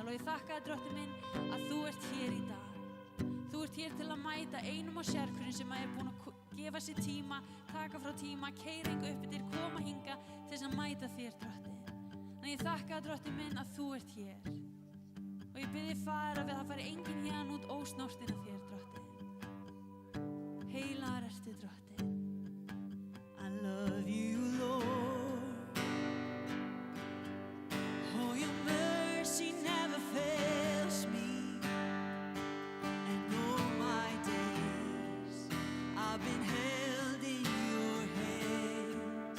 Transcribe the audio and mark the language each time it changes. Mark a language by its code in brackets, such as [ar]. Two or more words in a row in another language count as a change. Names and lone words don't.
[is] Og ég þakka þér Drottinn minn að þú ert hér í dag. Þú ert hér til að mæta einum og sérhverjum sem er búinn að gefa sér tíma, taka frá tíma, keyra hingað upp yfir, koma hingað til þess að mæta þér, Drottinn. En ég þakka þér Drottinn minn að þú ert hér. Og ég bið þig Faðir að það fari enginn héðan út ósnortinn af þér, Drottinn. Heilagur ertu, Drottinn. [en] I love you, Lord. Oh, your mercy never fails me. And all my days I've been held in your hands.